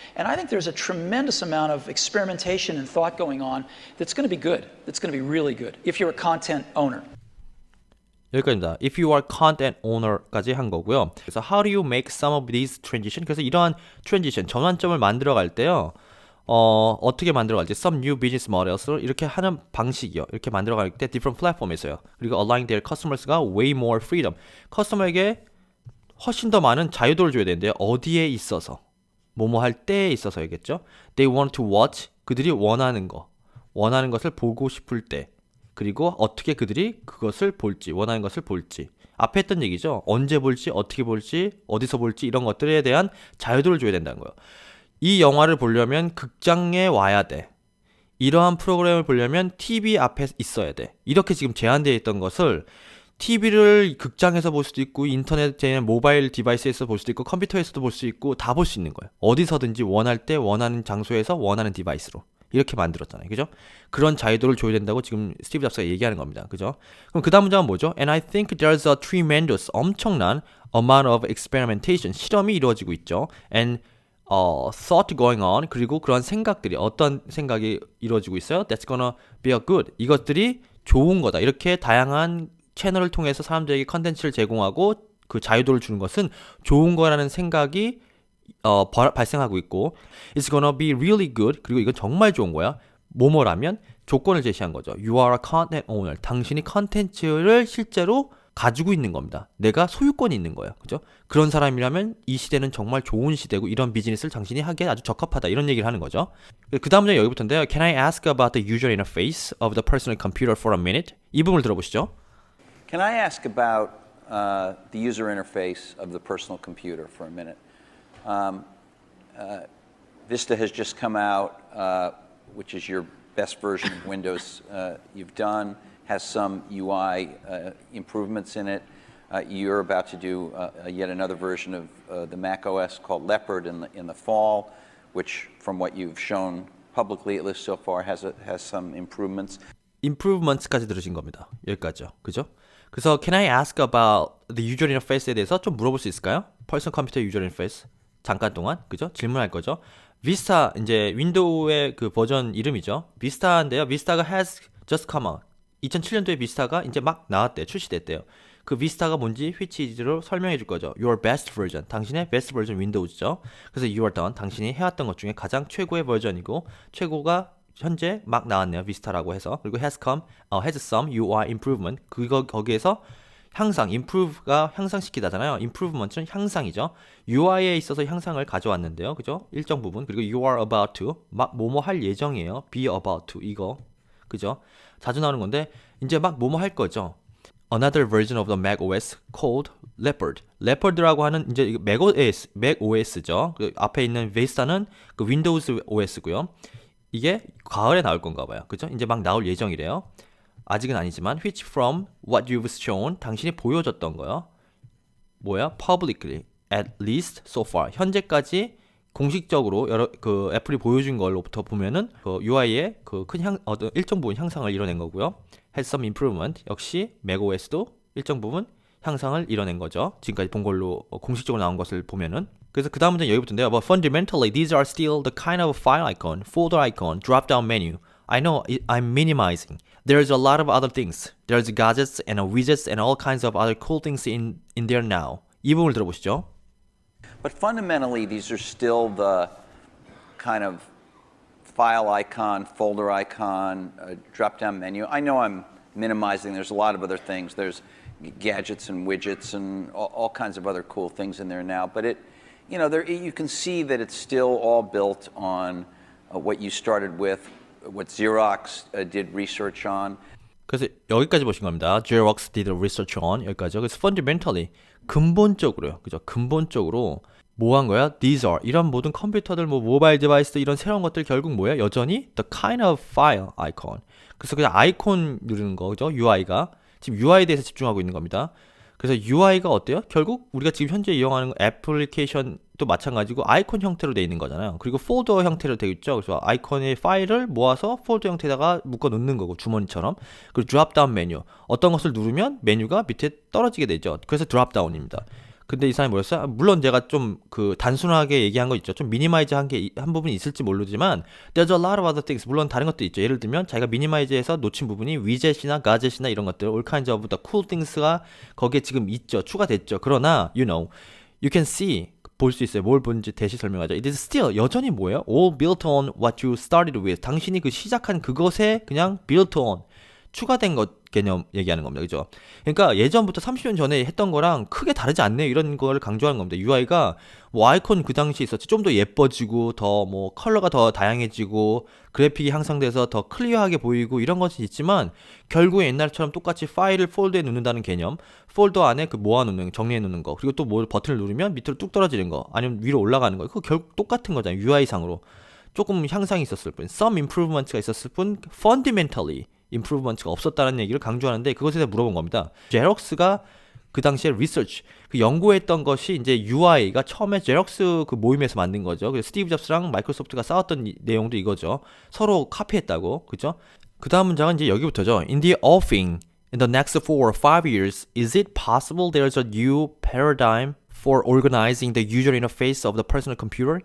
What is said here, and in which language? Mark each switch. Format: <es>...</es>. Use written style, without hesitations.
<en>And I think there's a tremendous amount of experimentation and thought going on that's going to be good, that's going to be really good if you're a content owner.</en> <ko>여기까지입니다.</ko> <en>If you are content owner</en> <ko>까지 한 거고요. 그래서</ko> <en>how do you make some of these transition?</en> <ko>그래서 이러한 transition, 전환점을 만들어 갈 때요. 어떻게 만들어 갈지</ko> <en>some new business models</en> <ko>를 이렇게 하는 방식이요. 이렇게 만들어 갈 때</ko> <en>different platform</en> <ko>에서요.</ko> <en>그리고 allowing their customers가 way more freedom.</en> <ko>커스터머에게 훨씬 더 많은 자유도를 줘야 되는데요. 어디에 있어서? 뭐뭐 할 때에 있어서이겠죠.</ko> <en>They want to watch.</en> <ko>그들이 원하는 것을 보고 싶을 때. 그리고 어떻게 그들이 그것을 볼지, 원하는 것을 볼지. 앞에 했던 얘기죠. 언제 볼지, 어떻게 볼지, 어디서 볼지 이런 것들에 대한 자유도를 줘야 된다는 거예요. 이 영화를 보려면 극장에 와야 돼. 이러한 프로그램을 보려면 TV 앞에 있어야 돼. 이렇게 지금 제한되어 있던 것을 TV를 극장에서 볼 수도 있고 인터넷에 모바일 디바이스에서 볼 수도 있고 컴퓨터에서도 볼 수 있고 다 볼 수 있는 거예요. 어디서든지 원할 때 원하는 장소에서 원하는 디바이스로. 이렇게 만들었잖아요. 그죠? 그런 자유도를 줘야 된다고 지금 스티브 잡스가 얘기하는 겁니다. 그죠? 그럼 그 다음 문장은 뭐죠?</ko> <en>And I think there's a tremendous,</en> <ko>엄청난</ko> <en>amount of experimentation,</en> <ko>실험이 이루어지고 있죠.</ko> <en>And thought going on,</en> <ko>그리고 그런 생각들이, 어떤 생각이 이루어지고 있어요?</ko> <en>That's gonna be a good.</en> <ko>이것들이 좋은 거다. 이렇게 다양한 채널을 통해서 사람들에게 컨텐츠를 제공하고 그 자유도를 주는 것은 좋은 거라는 생각이 발생하고 있고</ko> <en>It's gonna be really good.</en> <ko>그리고 이건 정말 좋은 거야. 뭐뭐라면 조건을 제시한 거죠.</ko> <en>You are a content owner.</en> <ko>당신이 컨텐츠를 실제로 가지고 있는 겁니다. 내가 소유권이 있는 거예요. 그죠? 그런 사람이라면 이 시대는 정말 좋은 시대고 이런 비즈니스를 당신이 하기에 아주 적합하다. 이런 얘기를 하는 거죠. 그 다음 문제 여기부터인데요.</ko> <en>Can I ask about the user interface of the personal computer for a minute?</en> <ko>이 부분을 들어보시죠.</ko> <en>Can I ask about the user interface of the personal computer for a minute? Vista has just come out, which is your best version of Windows you've done, has some UI improvements in it. You're about to do yet another version of the Mac OS called Leopard in the fall, which, from what you've shown publicly, at least so far, has some improvements.</en> <ko>improvements까지 들으신 겁니다. 여기까지요. 그죠?</ko> <en>그래서 can I ask about the user interface</en> <ko>에 대해서 좀 물어볼 수 있을까요? 퍼스널 컴퓨터 유저 인터페이스. 잠깐 동안. 그죠? 질문할 거죠. 비스타 이제 윈도우의 그 버전 이름이죠. 비스타인데요.</ko> <en>비스타가 has just come out.</en> <ko>2007년도에 비스타가 이제 막 나왔대요. 출시됐대요. 그 비스타가 뭔지 which is로 설명해 줄 거죠.</ko> <en>Your best version.</en> <ko>당신의 best version 윈도우즈죠.</ko> <en>그래서 you are done.</en> <ko>당신이 해왔던 것 중에 가장 최고의 버전이고 최고가 현재 막 나왔네요. 비스타라고 해서.</ko> <en>그리고 has some UI improvement.</en> <ko>거기에서 향상, improve가 향상시키다잖아요. improvement은 향상이죠. UI에 있어서 향상을 가져왔는데요. 그죠? 일정 부분. 그리고</ko> <en>you are about to,</en> <ko>막 뭐뭐 할 예정이에요.</ko> <en>be about to, 이거.</en> <ko>그죠? 자주 나오는 건데, 이제 막 뭐뭐 할 거죠.</ko> <en>Another version of the Mac OS called Leopard.</en> <ko>Leopard라고 하는 이제 Mac OS죠. 그 앞에 있는 Vista는 그 Windows OS고요. 이게 가을에 나올 건가 봐요. 그죠? 이제 막 나올 예정이래요.</ko> <en>아직은 아니지만 which from what you've shown</en> <ko>당신이 보여줬던 거요. 뭐야?</ko> <en>publicly at least so far</en> <ko>현재까지 공식적으로 여러 그 애플이 보여준 걸로부터 보면은 그 UI의 그 큰 어떤 일정 부분 향상을 이뤄낸 거고요.</ko> <en>Has some improvement.</en> <ko>역시 macOS도 일정 부분 향상을 이뤄낸 거죠. 지금까지 본 걸로 공식적으로 나온 것을 보면은. 그래서 그 다음 문제는 여기부터인데요.</ko> <en>But fundamentally, these are still the kind of file icon, folder icon, drop-down menu. I know I'm minimizing. There's a lot of other things. There's gadgets and widgets and all kinds of other cool things in there now.</en> <ko>이 부분을 들어보시죠.</ko> <en>But fundamentally, these are still the kind of file icon, folder icon, drop-down menu. I know I'm minimizing. There's a lot of other things. There's gadgets and widgets and all kinds of other cool things in there now. But you can see that it's still all built on what you started with, what Xerox did research on.</en> <ko>그래서 여기까지 보신 겁니다.</ko> <en>Xerox did research on</en> <ko>여기까지요. 그래서 fundamentally 근본적으로요. 그죠? 근본적으로 뭐 한 거야?</ko> <en>These are</en> <ko>이런 모든 컴퓨터들, 뭐 모바일 디바이스 이런 새로운 것들 결국 뭐야? 여전히</ko> <en>the kind of file icon.</en> <ko>그래서 그냥 아이콘 누르는 거죠. UI가 지금 UI에 대해서 집중하고 있는 겁니다. 그래서 UI가 어때요? 결국 우리가 지금 현재 이용하는 애플리케이션도 마찬가지고 아이콘 형태로 되어 있는 거잖아요. 그리고 폴더 형태로 되어 있죠. 그래서 아이콘의 파일을 모아서 폴더 형태에다가 묶어 놓는 거고 주머니처럼. 그리고 드롭다운 메뉴. 어떤 것을 누르면 메뉴가 밑에 떨어지게 되죠. 그래서 드롭다운입니다. 근데 이 사람이 뭐였어요? 물론 제가 좀 그 단순하게 얘기한 거 있죠. 좀 미니마이즈 한 게 한 부분이 있을지 모르지만</ko> <en>there's a lot of other things.</en> <ko>물론 다른 것도 있죠. 예를 들면 자기가 미니마이즈해서 놓친 부분이 위젯이나 가젯이나 이런 것들</ko> <en>all kinds of the cool things</en> <ko>가 거기에 지금 있죠. 추가됐죠. 그러나</ko> <en>you can see</en> <ko>볼 수 있어요. 뭘 본지 대시 설명하죠.</ko> <en>It is still</en> <ko>여전히 뭐예요?</ko> <en>All built on what you started with.</en> <ko>당신이 그 시작한 그것에 그냥</ko> <en>built on</en> <ko>추가된 것 개념 얘기하는 겁니다. 그죠? 그러니까 예전부터 30년 전에 했던 거랑 크게 다르지 않네요. 이런 거를 강조하는 겁니다. UI가 뭐 아이콘 그 당시에 있었지. 좀 더 예뻐지고 더 뭐 컬러가 더 다양해지고 그래픽이 향상돼서 더 클리어하게 보이고 이런 것이 있지만 결국에 옛날처럼 똑같이 파일을 폴더에 넣는다는 개념, 폴더 안에 그 모아놓는 정리해 놓는 거, 그리고 또 뭐 버튼을 누르면 밑으로 뚝 떨어지는 거, 아니면 위로 올라가는 거, 그거 결국 똑같은 거잖아요. UI상으로 조금 향상이 있었을 뿐,</ko> <en>some improvement</en> <ko>가 있었을 뿐,</ko> <en>fundamentally improvement</en> <ko>가 없었다는 얘기를 강조하는데 그것에 대해 물어본 겁니다. 제록스가 그 당시에 리서치, 그 연구했던 것이 이제 UI가 처음에 제록스 그 모임에서 만든 거죠. 그래서 스티브 잡스랑 마이크로소프트가 싸웠던 내용도 이거죠. 서로 카피했다고, 그죠? 그 다음 문장은 이제 여기부터죠.</ko> <en>In the offing, in the next 4 or 5 years, is it possible there's a new paradigm for organizing the user interface of the personal computer?</en>